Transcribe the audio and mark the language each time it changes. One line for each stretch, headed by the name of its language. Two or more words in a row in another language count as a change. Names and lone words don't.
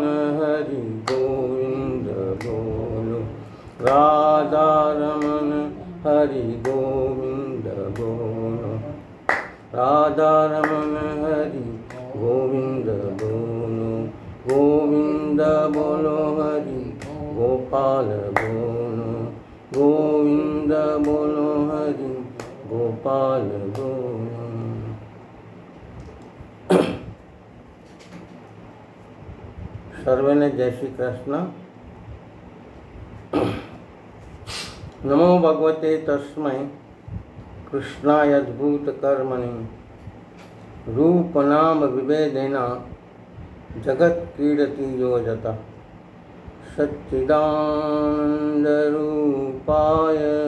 Hindi: हरि गोविंद बोलो, राधा रमण हरि गोविंद बोलो, राधा रमण हरि गोविंद बोलो, गोविंद बोलो हरि गोपाल बोलो, गोविंद बोलो हरि गोपाल बोलो।
Gujarati: સર્વેને જય શ્રી કૃષ્ણ।
Sanskrit: नमो भगवते तस्मै कृष्णाय अद्भुत कर्मणि रूप नाम विभेदेना जगत क्रीडति यो जता सच्चिदानंद रूपाय